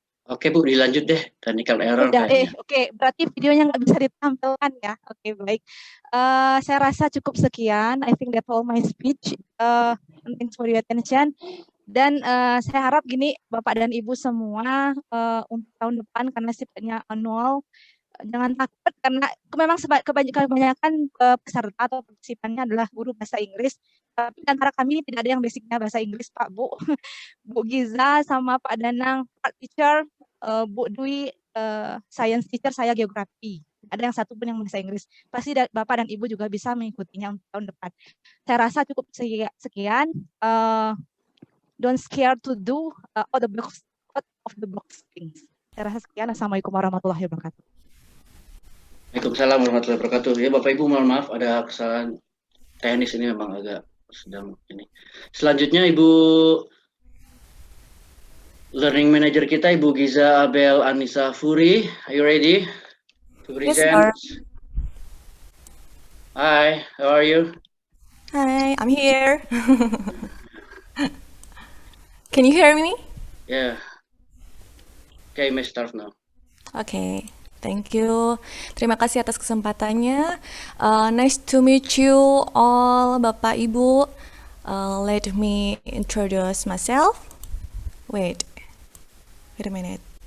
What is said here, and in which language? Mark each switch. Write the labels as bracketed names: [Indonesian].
[Indonesian] Oke Bu, dilanjut deh. [English] Technical error [Indonesian] Udah, kayaknya. oke. Berarti videonya nggak bisa ditampilkan ya. Oke, baik. Saya rasa cukup sekian. [English] I think that's all my speech. Thanks for your attention. [Indonesian] Dan saya harap gini, Bapak dan Ibu semua, untuk tahun depan karena sifatnya annual, jangan takut karena memang kebanyakan peserta atau partisipannya adalah guru bahasa Inggris. Tapi di antara kami tidak ada yang basicnya bahasa Inggris, Pak, Bu. Bu Giza sama Pak Danang, Pak Teacher, Bu Dwi, Science Teacher, saya Geografi. Ada yang satu pun yang bahasa Inggris. Pasti Bapak dan Ibu juga bisa mengikutinya untuk tahun depan. Saya rasa cukup sekian. [English] Don't scare to do out of the box things. [Indonesian] Saya rasa sekian. Assalamualaikum warahmatullahi wabarakatuh. Waalaikumsalam warahmatullahi wabarakatuh. Ya Bapak Ibu, mohon maaf ada kesalahan teknis ini, memang agak sedang ini. Selanjutnya Ibu Learning Manager kita, Ibu Giza Abel Anissa Furi. [English] Are you ready to present? Yes, sir. Hi, how are you? Hi, I'm here. Can you hear me? Yeah. Okay, may start now. Okay, thank you. [Indonesian] Terima kasih atas kesempatannya. [English] Nice to meet you all, [Indonesian] Bapak Ibu. [English] Let me introduce myself. Wait a minute.